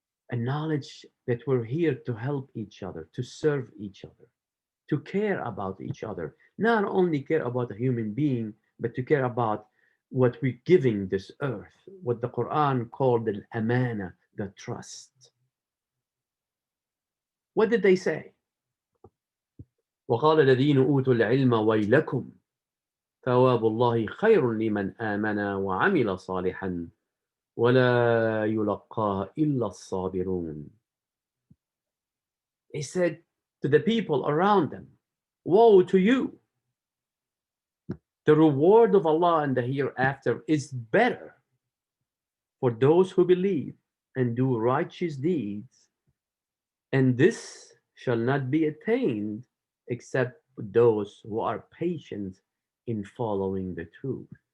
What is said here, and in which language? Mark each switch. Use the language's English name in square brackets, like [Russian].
[English] A knowledge that we're here to help each other, to serve each other, to care about each other. Not only care about a human being, but to care about what we're giving this earth, what the Quran called the amana, the trust. What did they say? [Arabic] وقال الذين أوتوا العلم ويلكم ثواب الله خير لمن آمن وعمل صالحا ولا يلقاه إلا الصابرون. [English] They said to the people around them, woe to you. The reward of Allah in the hereafter is better for those who believe and do righteous deeds, and this shall not be attained except those who are patient in following the truth.